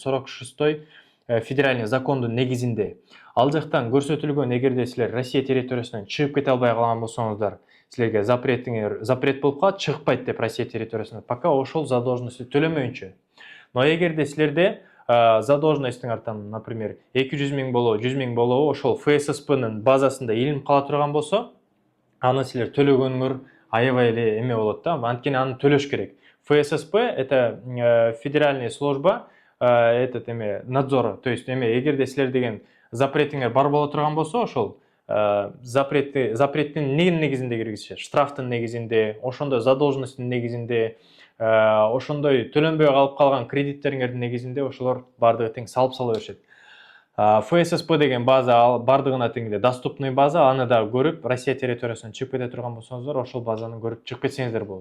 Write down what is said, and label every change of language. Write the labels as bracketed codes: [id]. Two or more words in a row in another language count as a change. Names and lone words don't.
[ky] 46-й федеральный закондун негизинде. Ал жактан көрсөтүлгөн, эгерде силер Россия территориясынан чыгып кете албай калган болсоңуздар, силерге запрет болуп калат, чыгпайт деп Россия территориясынан, пока ошол задолженностьти төлөмөйүнчө. Но эгерде силерде задолженностьңар там, например, 200 000 болобу, 100 000 болобу, ошол ФССПнын базасында илинип кала турган болсо, аны силер төлөгөнүңөр аябай эле эме болот да, анткени аны төлөш керек. ФССП [ru] это федеральная служба, надзора, то есть [ky] эгерде силер деген запретиңер бар боло турган болсо, ошол запреттин эмненин негизинде киргизишет? Штрафтын негизинде, ошондой задолженностьтун негизинде, ошондой төлөнбөй калып калган кредиттериңердин негизинде ошолор бардыгы тең салып сала беришет. ФССП деген база бардыгына тең эле доступный база, аны да көрүп, Россия территориясынан чыгып кете турган болсоңуздар, ошол базаны көрүп чыгып кетсеңиздер болот.